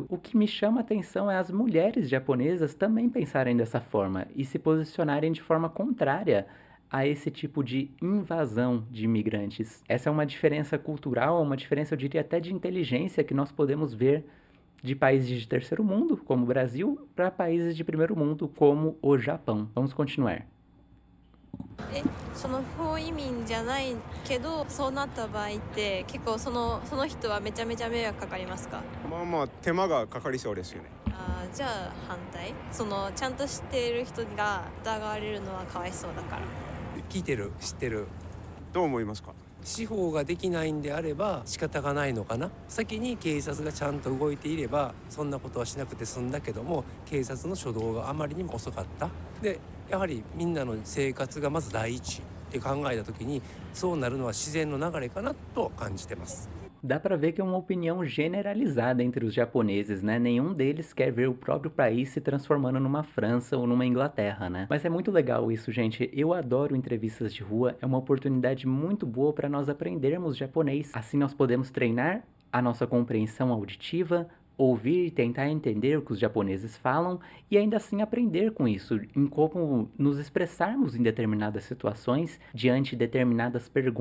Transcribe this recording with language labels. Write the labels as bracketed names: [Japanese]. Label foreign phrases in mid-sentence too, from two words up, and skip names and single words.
[Portuguese] O que me chama a atenção é as mulheres japonesas também pensarem dessa forma e se posicionarem de forma contrária a esse tipo de invasão de imigrantes. Essa é uma diferença cultural, uma diferença, eu diria até de inteligência, que nós podemos ver de países de terceiro mundo, como o Brasil, para países de primeiro mundo, como o Japão. Vamos continuar. [Japanese] その不法移民じゃないけどそうなった場合って結構その人はめちゃめちゃ迷惑かかりますか？まあまあ手間がかかりそうですよね。じゃあ反対。ちゃんと知っている人が疑われるのはかわいそうだから。聞いてる、知ってる。どう思いますか？司法ができないんであれば仕方がないのかな。先に警察がちゃんと動いていればそんなことはしなくて済んだけども、警察の初動があまりにも遅かった。でやはりみんなの生活がまず第一って考えた時に、そうなるのは自然の流れかなと感じてます。 [Portuguese] Dá pra ver que é uma opinião generalizada entre os japoneses, né? Nenhum deles quer ver o próprio país se transformando numa França ou numa Inglaterra, né? Mas é muito legal isso, gente. Eu adoro entrevistas de rua, é uma oportunidade muito boa para nós aprendermos japonês. Assim nós podemos treinar a nossa compreensão auditiva, ouvir e tentar entender o que os japoneses falam e ainda assim aprender com isso, em como nos expressarmos em determinadas situações diante de determinadas perguntas.